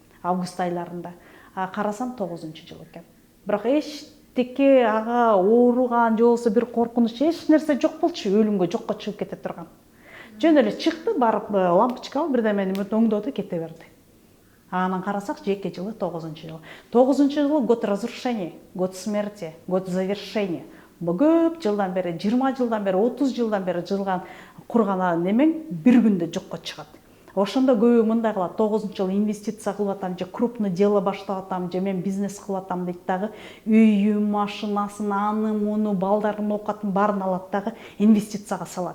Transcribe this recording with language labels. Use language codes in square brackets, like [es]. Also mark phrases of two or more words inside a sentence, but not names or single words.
[ky] Август айларында. Карасам 9-жыл экен. Бирок эчтеке ага ооруган же болбосо бир коркунуч эч нерсе жок болчу, өлүмгө жокко чыгып кете турган. Жөн эле чыкты, барып лампочка алып бирдемени өңдөдү, кете берди. Анан карасак жеке жылы 9-жыл. [ru] 9-жылы год разрушения, год смерти, год завершения. [ky] Бул көп жылдан бери, 20 жылдан бери, 30 жылдан бери жылган курган немең бир күндө жокко чыгат. Ошондо көбү мындай кылат, 9-жыл инвестиция кылып атам, же [ru] крупный дело [ky] баштап атам, же мен бизнес кылып атам дейт дагы, үйүн, машинасын, аны, муну, балдарын окатын баарын алат дагы инвестицияга салат.